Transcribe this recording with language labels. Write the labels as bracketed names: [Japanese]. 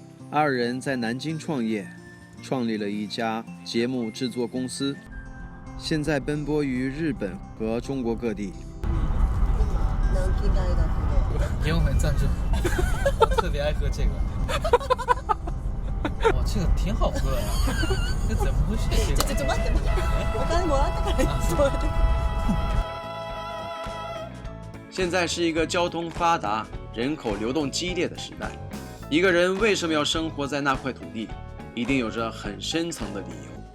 [Chinese] 二人在南京创业，创立了一家节目制作公司，现在奔波于日本和中国各地。给我们赞助，我特别爱喝这个。哇，这个挺好喝呀！这怎么会是这个？ [Japanese] ちょ待って、お金もらったからそうやって。 [Chinese] 现在是一个交通发达、人口流动激烈的时代。一个人为什么要生活在那块土地，一定有着很深层的理由。